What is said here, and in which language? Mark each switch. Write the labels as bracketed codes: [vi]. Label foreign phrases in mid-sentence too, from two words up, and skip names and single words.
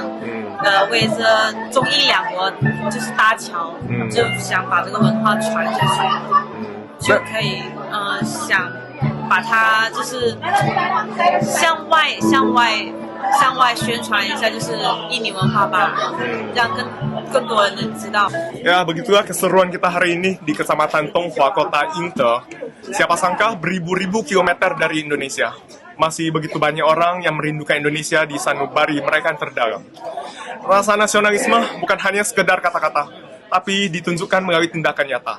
[zh] 为这中印两国就是搭桥，就想把这个文化传下去，就可以想把它就是向外宣传一下，就是印尼文化吧，让更多人能知道。 [id] Ya, begitulah keseruan kita hari ini di Kecamatan Tonghua, Kota Inte. Siapa sangka beribu-ribu kilometer dari Indonesia. Masih begitu banyak orang yang merindukan Indonesia di sanubari mereka yang terdalam. Rasa nasionalisme bukan hanya sekedar kata-kata, tapi ditunjukkan melalui tindakan nyata.